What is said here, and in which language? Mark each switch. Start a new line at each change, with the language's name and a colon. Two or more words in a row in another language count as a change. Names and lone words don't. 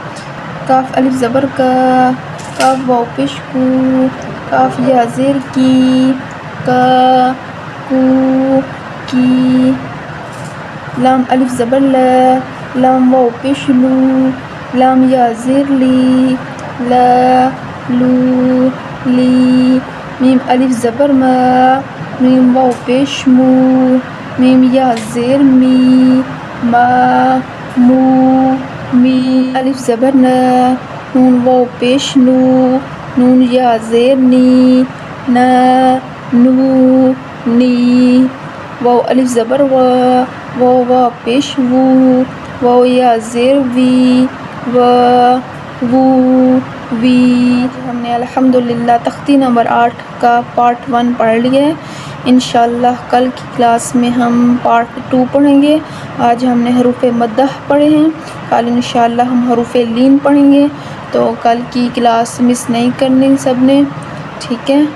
Urdu: کاف الف زبر کا، کاف واو پیش کو، کاف یا زیر کی، کا کو کی۔ لام الف زبر لا، لام واو پیش لو، لام یا زیر لی، لا لو لی۔ میم الف زبر ما، میم واو پیش مو، میم یا زیر می، ما مو می۔ الف زبر نا، نون واو پیش نو، نون یا زیر نی، نا نو نی۔ واو الف زبر وا، واو واو پیش وو، واو یا زیر وی، وا وو وی۔ ہم نے الحمدللہ تختی نمبر 8 کا پارٹ 1 پڑھ لیا ہے۔ انشاءاللہ کل کی کلاس میں ہم پارٹ 2 پڑھیں گے۔ آج ہم نے حروف مدہ پڑھے ہیں، کل انشاءاللہ ہم حروف لین پڑھیں گے، تو کل کی
English: class miss
Urdu: نہیں کرنی سب نے، ٹھیک ہے؟